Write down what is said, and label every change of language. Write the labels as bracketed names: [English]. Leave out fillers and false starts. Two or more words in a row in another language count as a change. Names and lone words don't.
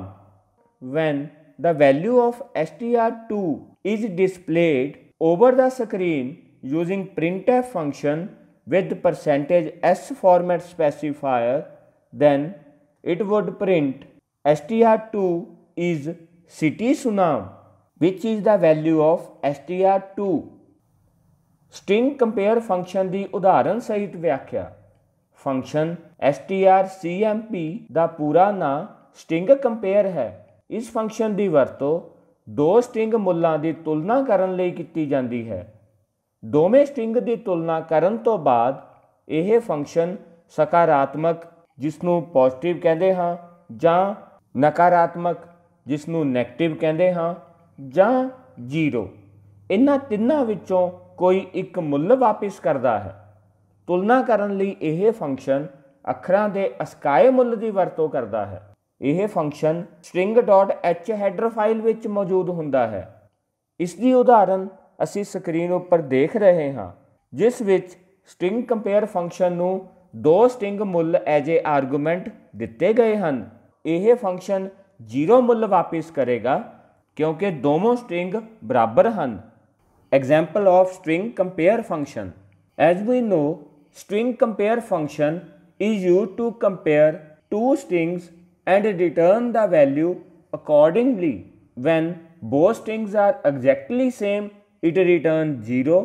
[English] When the value of str2 is displayed over the screen using printf function with %s format specifier, then it would print str2 is city sunam, which is the value of str2. String compare function [Punjabi] ਦੀ ਉਦਾਹਰਨ ਸਹਿਤ ਵਿਆਖਿਆ। ਫੰਕਸ਼ਨ strcmp ਦਾ ਪੂਰਾ ਨਾਂ [English] string compare [Punjabi] ਹੈ। ਇਸ ਫੰਕਸ਼ਨ ਦੀ ਵਰਤੋਂ ਦੋ ਸਟ੍ਰਿੰਗ ਮੁੱਲਾਂ ਦੀ ਤੁਲਨਾ ਕਰਨ ਲਈ ਕੀਤੀ ਜਾਂਦੀ ਹੈ। ਦੋਵੇਂ ਸਟ੍ਰਿੰਗ ਦੀ ਤੁਲਨਾ ਕਰਨ ਤੋਂ ਬਾਅਦ ਇਹ ਫੰਕਸ਼ਨ ਸਕਾਰਾਤਮਕ ਜਿਸ ਨੂੰ ਪੋਜ਼ਿਟਿਵ ਕਹਿੰਦੇ ਹਾਂ ਜਾਂ ਨਕਾਰਾਤਮਕ ਜਿਸ ਨੂੰ ਨੈਗੇਟਿਵ ਕਹਿੰਦੇ ਹਾਂ ਜਾਂ 0 ਇਹਨਾਂ ਤਿੰਨਾਂ ਵਿੱਚੋਂ ਕੋਈ ਇੱਕ ਮੁੱਲ ਵਾਪਿਸ ਕਰਦਾ ਹੈ। ਤੁਲਨਾ ਕਰਨ ਲਈ ਇਹ ਫੰਕਸ਼ਨ ਅੱਖਰਾਂ ਦੇ ਅਸਕਾਏ ਮੁੱਲ ਦੀ ਵਰਤੋਂ ਕਰਦਾ ਹੈ। ਇਹ ਫੰਕਸ਼ਨ string.h ਹੈਡਰ ਫਾਈਲ ਵਿੱਚ ਮੌਜੂਦ ਹੁੰਦਾ ਹੈ। ਇਸ ਦੀ ਉਦਾਹਰਨ ਅਸੀਂ ਸਕਰੀਨ ਉੱਪਰ ਦੇਖ ਰਹੇ ਹਾਂ, ਜਿਸ ਵਿੱਚ [English] string compare [Punjabi] ਫੰਕਸ਼ਨ ਨੂੰ ਦੋ ਸਟ੍ਰਿੰਗ ਮੁੱਲ [English] as a argument [Punjabi] ਦਿੱਤੇ ਗਏ ਹਨ। ਇਹ ਫੰਕਸ਼ਨ 0 ਮੁੱਲ ਵਾਪਿਸ ਕਰੇਗਾ ਕਿਉਂਕਿ ਦੋਨੋਂ ਸਟ੍ਰਿੰਗ ਬਰਾਬਰ ਹਨ। [English] Example of string compare function. As we know, string compare function is used to compare two strings and return the value accordingly. When both strings are exactly same, it returns 0.